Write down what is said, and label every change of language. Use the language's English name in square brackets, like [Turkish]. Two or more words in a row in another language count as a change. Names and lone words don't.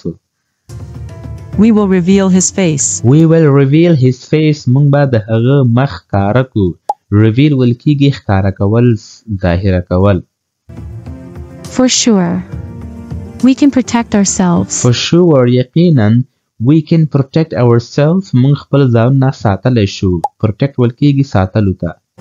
[English] We will reveal his face. We will reveal his face. [Pashto] موږ باید د هغه مخ ښکاره کړو. reveal ویل کېږي ښکاره کول، ظاهره کول. [English] For sure. We can protect ourselves. For sure. یقینا we can protect ourselves. [Pashto] موږ خپل ځانونه ساتلی شو. protect ویل کېږي ساتلو ته.